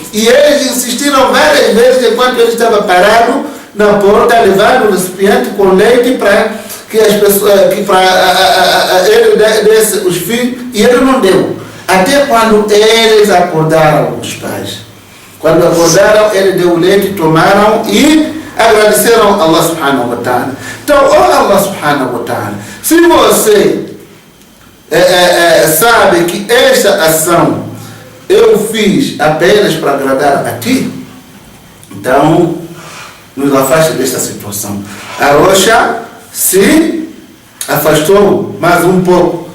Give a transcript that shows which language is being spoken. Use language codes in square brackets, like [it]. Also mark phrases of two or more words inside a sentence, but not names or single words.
[pt] E eles insistiram várias vezes enquanto ele estava parado na porta, levando o recipiente com leite para que as pessoas, ele desse os filhos, e ele não deu. Até quando eles acordaram, os pais. Quando acordaram, ele deu o leite, tomaram e agradeceram a [ar] الله سبحانه وتعالى. [pt] Então, [ar] الله سبحانه وتعالى, [pt] se você sabe que esta ação eu fiz apenas para agradar a ti, então nos afaste desta situação. A Rocha se afastou mais um pouco.